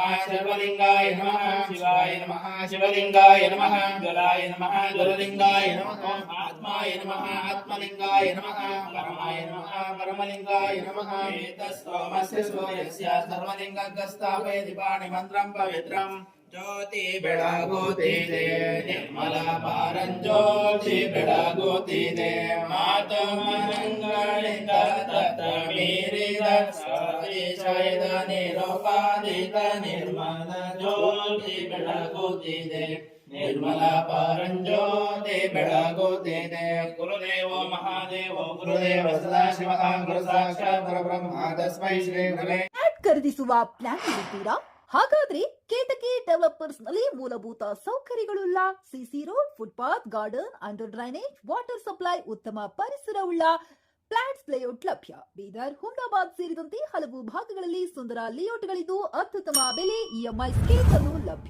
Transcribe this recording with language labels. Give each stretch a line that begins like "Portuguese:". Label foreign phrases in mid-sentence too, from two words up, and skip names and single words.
Sanskrit: सर्वलिंगाय नमः शिवाय नमः शिवलिंगाय नमः जलाय नमः जललिंगाय नमः आत्माय नमः आत्मलिंगाय नमः परमाय नमः परमलिंगाय नमः एतस्सोमस्य सूर्यस्य सर्वलिंगस्थापयति पाणिमन्त्रं पवित्रं ज्योति
Kannada: बेळगुತ್ತಿದೆ ನಿರ್ಮಲ ಪಾರಂಜ್ಯೋತಿ ಬೆಳಗುತ್ತಿದೆ ಮಾತಮನಗಳಿಂದ ತತ್ತ ಮೀರಿದ ಸಾಯಿದ ನಿರೋಪಾದಿತ ನಿರ್ಮಲ ಜ್ಯೋತಿ ಬೆಳಗುತ್ತಿದೆ ನಿರ್ಮಲ ಪಾರಂಜ್ಯೋತಿ ಬೆಳಗುತ್ತಿದೆ.
Sanskrit: ಗುರುದೇವೋ ಮಹಾದೇವೋ ಗುರುದೇವ ಸದಾಶಿವ ಗುರು ಸಾಕ್ಷಾತ್ ಪರಬ್ರಹ್ಮ ತಸ್ಮೈ ಶ್ರೀ ಗುರವೇ.
Kannada: ಖರೀದಿಸುವ ಪ್ಲಾನ್ ಇರುತ್ತೀರಾ? ಹಾಗಾದ್ರೆ ಕೇತಕಿ ಡೆವಲಪರ್ಸ್ ನಲ್ಲಿ ಮೂಲಭೂತ ಸೌಕರ್ಯಗಳುಳ್ಳ
English: CC road, footpath, garden, under drainage, water supply,
Kannada: ಉತ್ತಮ ಪರಿಸರವುಳ್ಳ
English: flats layout
Kannada: ಲಭ್ಯ. ಬೀದರ್, ಹುಮ್ನಾಬಾದ್ ಸೇರಿದಂತೆ ಹಲವು ಭಾಗಗಳಲ್ಲಿ ಸುಂದರ ಲೇಔಟ್ಗಳಿದ್ದು ಅತ್ಯುತ್ತಮ ಬೆಲೆ,
English: EMI schemes
Kannada: ಅನ್ನು ಲಭ್ಯ.